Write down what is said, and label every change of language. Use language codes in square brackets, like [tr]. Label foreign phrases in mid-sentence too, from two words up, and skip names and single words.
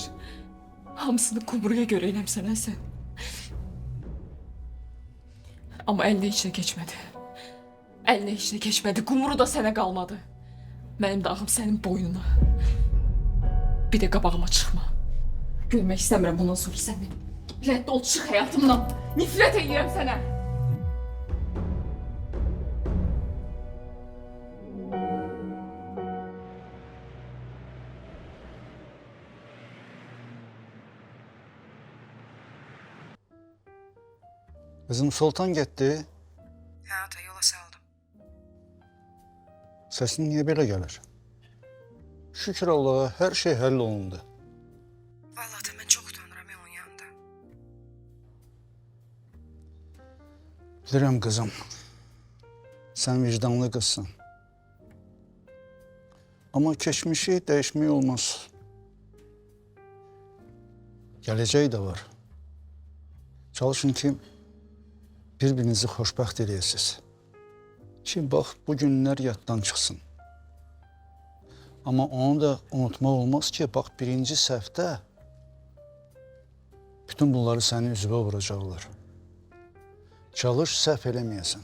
[az] Hamısını kumruya görə eləmsən ha sən. Amma əlinə heç nə keçmədi. Əlinə heç nə keçmədi, kumru da sənə qalmadı. Mənim də ağım sənin boynuna. Bir də qabağıma çıxma. Görmək istəmirəm bundan sonra səni. Rədd ol, çıx həyatımdan. Nifrət edirəm sənə. [tr] Kızım Sultan gitti. [az] Hə, ata, yola saldım. [tr] Sesin niye böyle gelir? Şükür Allah'a her şey hallolundu. [az] Vallahi da mən çox utanıram onun yanında. Bilirəm kızım. [tr] Sen vicdanlı kızsın. Ama geçmişi değişmək olmaz. Geleceği de var. [az] Çalışın ki birbirinizi xoşbəxt eləyəsiniz. Ki bax bu günlər yaddan çıxsın. Ama onu da unutmaq olmaz ki bax birinci səhvdə bütün bunları sənin üzvə vuracaqlar. Çalış səhv eləməyəsən.